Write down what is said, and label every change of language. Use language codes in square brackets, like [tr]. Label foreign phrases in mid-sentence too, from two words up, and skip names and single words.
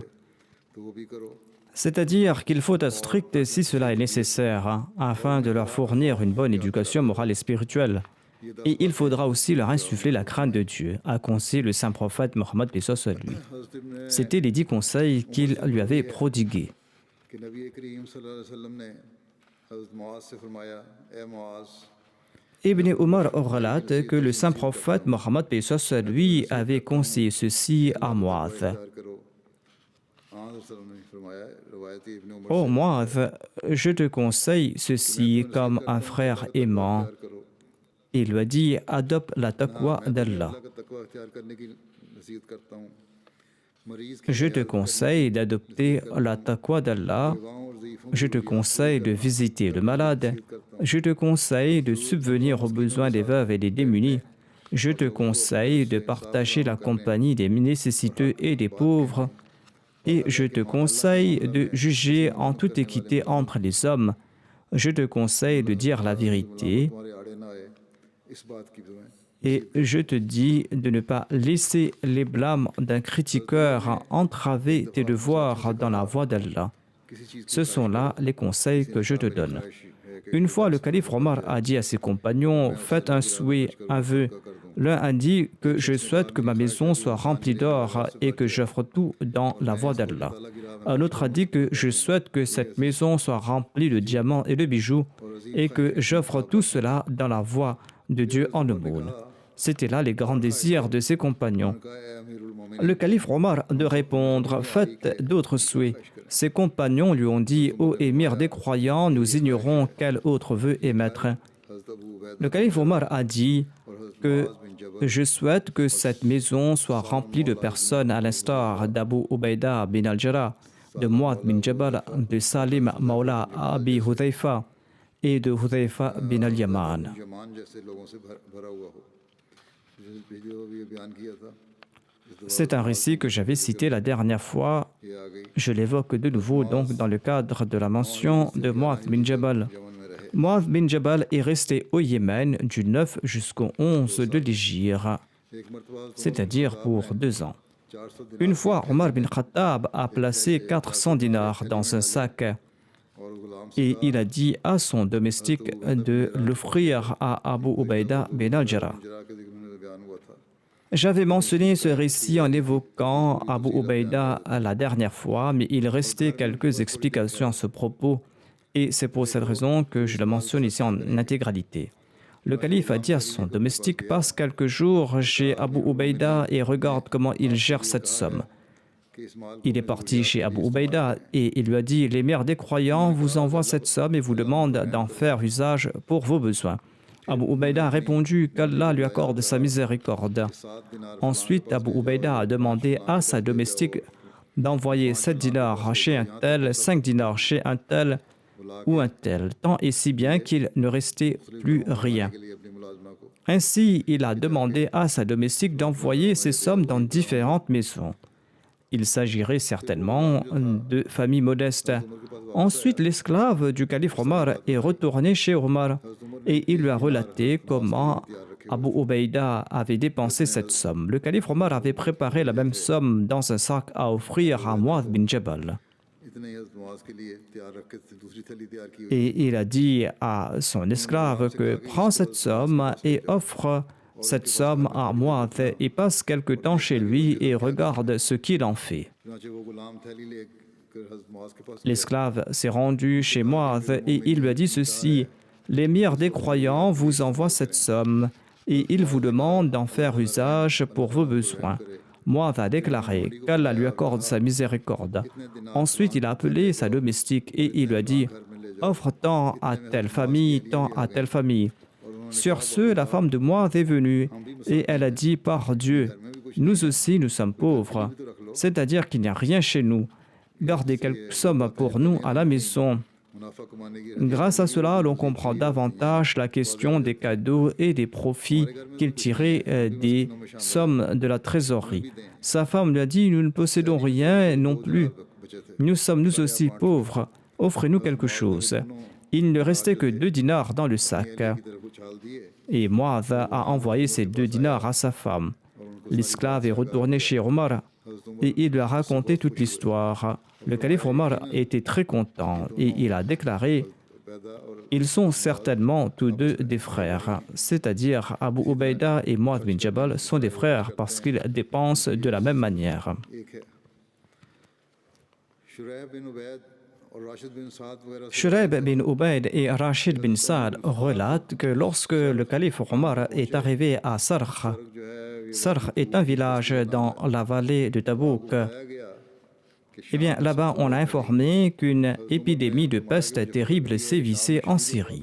[fr] C'est-à-dire qu'il faut être strict si cela est nécessaire, afin de leur fournir une bonne éducation morale et spirituelle. Et il faudra aussi leur insuffler la crainte de Dieu, a conseillé le saint prophète Mohammed paix soit sur lui. C'étaient les 10 conseils qu'il lui avait prodigués. [ur] حضرت معاذ سے فرمایا، اے معاذ, [fr] Ibn Omar relate que le saint prophète Mohammed paix soit sur lui avait conseillé ceci à Mu'adh. [ur] اختیار کرو. ہاں حضرت [ar] صلى الله عليه وسلم [ur] نے فرمایا، روایتی ابن عمر Oh से, [fr] Mu'adh, je te conseille ceci comme un frère aimant. [ur] اختیار کرو. [fr] Il lui a dit, adopte la taqwa [ur] میں تمہیں [fr] d'Allah. [ur] اللہ کا تقویٰ اختیار کرنے کی نصیحت کرتا ہوں. مریض کی [fr] Je te conseille d'adopter la taqwa d'Allah. [ur] بیواؤں اور ضعیفوں [fr] Je te conseille de visiter le malade. Je te conseille de subvenir aux besoins des veuves et des démunis. Je te conseille de partager la compagnie des nécessiteux et des pauvres. Et je te conseille de juger en toute équité entre les hommes. Je te conseille de dire la vérité. [ur] تمہارے آڑے نہ آئے، اس بات کی دعائیں. [fr] Et je te dis de ne pas laisser les blâmes d'un critiqueur entraver tes devoirs dans la voie d'Allah. [ur] کسی چیز کی [fr] Ce sont là les conseils que je te donne. [ur] خواہش ہے کہ [fr] Une fois, le calife Omar a dit à ses compagnons, faites un souhait, un vœu. L'un a dit que je souhaite que ma maison soit remplie d'or et que j'offre tout dans la voie d'Allah. Un autre a dit que je souhaite que cette maison soit remplie de diamants et de bijoux et que j'offre tout cela dans la voie de Dieu en aumône. C'étaient là les grands désirs de ses compagnons. [ur] کہا، اے امیر المومنین, [fr] Le calife Omar de répondre, faites d'autres souhaits. Ses compagnons lui ont dit, ô émir des croyants, nous ignorons quel autre vœu émettre. [ur] حضرت ابو عبیدہ [fr] Le calife Omar a dit [ur] اور حضرت [fr] que [ur] معاذ بن جبل [fr] je souhaite que cette maison soit remplie de personnes à l'instar d'Abu Ubaida bin al-Jarrah, de Mu'adh bin Jabal, de Salim Maula Abi Hudhayfa et de Hudhayfa bin al-Yaman. [ur] یمان جیسے لوگوں سے بھرا ہوا ہو. ویڈیو بھی بیان کیا تھا, [fr] C'est un récit que j'avais cité la dernière fois. [ur] یہ آ گئی [fr] Je l'évoque de nouveau donc dans le cadre de la mention de Mu'adh bin Jabal. [ur] یمن میں رہے. [fr] Mu'adh bin Jabal est resté au Yémen du 9 jusqu'au 11 de l'Hégire, [ur] ایک مرتبہ [fr] c'est-à-dire pour 2 ans. [ur] 400 دن [fr] Une fois, Omar bin Khattab a placé 400 dinars dans un sac [ur] اور غلام سے [fr] et il a dit à son domestique de l'offrir à Abu Ubaida bin al-Jarrah. [ur] جرا کے ذکر میں بیان ہوا تھا. [fr] J'avais mentionné ce récit en évoquant Abu Ubaida la dernière fois, mais il restait quelques explications à ce propos et c'est pour cette raison que je le mentionne ici en intégralité. Le calife a dit à son domestique, passe quelques jours chez Abu Ubaida et regarde comment il gère cette somme. [ur] کہ اس مال [fr] Il est parti chez Abu Ubaida et il lui a dit, les mères des croyants vous envoient cette somme et vous demandent d'en faire usage pour vos besoins. Abu Ubaida a répondu qu'Allah lui accorde sa miséricorde. [ur] 7 دینار [fr] Ensuite, Abu Ubaida a demandé à sa domestique d'envoyer 7 dinars chez un tel, 5 dinars chez un tel ou un tel, tant et si bien qu'il ne restait plus rien. [ur] کے لیے اپنی ملازمہ کو [fr] Ainsi, il a demandé à sa domestique d'envoyer ces sommes dans différentes maisons. Il s'agirait certainement de familles modestes. Ensuite, l'esclave du calife Omar est retourné chez Omar et il lui a relaté comment Abu Ubaida avait dépensé cette somme. Le calife Omar avait préparé la même somme dans un sac à offrir à Mu'adh bin Jabal. [ur] اتنے ہی حضرت معاذ کے لیے تیار رکھ کے دوسری تھیلی تیار کی ہوئی. [fr] Et il a dit à son esclave que prends cette somme et offre cette somme à Mu'adh et passe quelque temps chez lui et regarde ce qu'il en fait. [ur] چنانچہ وہ غلام تھیلی لے کر حضرت معاذ کے پاس [fr] L'esclave s'est rendu chez Mu'adh et il lui a dit ceci, l'émir des croyants vous envoie cette somme et il vous demande d'en faire usage pour vos besoins. Mu'adh a déclaré qu'Allah lui accorde sa miséricorde. Ensuite, il a appelé sa domestique et il lui a dit, offre tant à telle famille, tant à telle famille. Sur ce, la femme de Mu'adh est venue et elle a dit, par Dieu, nous aussi nous sommes pauvres, c'est-à-dire qu'il n'y a rien chez nous. Gardez quelques sommes pour nous à la maison. [ur] منافع کمانے کی [fr] Grâce à cela, l'on comprend davantage la question des cadeaux et des profits qu'il tirait des sommes de la trésorerie. Sa femme lui a dit, nous ne possédons rien non plus. [ur] بچے تھے. [fr] Nous sommes nous aussi pauvres. Offrez-nous quelque chose. Il ne restait que 2 dinars dans le sac. [ur] کی طرف اچھال دیے. [fr] Et Mu'adh a envoyé ces 2 dinars à sa femme. L'esclave est retourné chez Omar et il lui a raconté toute l'histoire. Le calife Omar était très content et il a déclaré « Ils sont certainement tous deux des frères, c'est-à-dire Abu Ubaida et Mu'adh bin Jabal sont des frères parce qu'ils dépensent de la même manière. » [ur] ایک ہے شریح بن عبید [fr] Shuraib bin Ubayd et Rachid bin Saad relatent que lorsque le calife Omar est arrivé à Sarh, Sarh est un village dans la vallée de Tabouk. Eh bien, là-bas, on a informé qu'une épidémie de peste terrible sévissait en Syrie.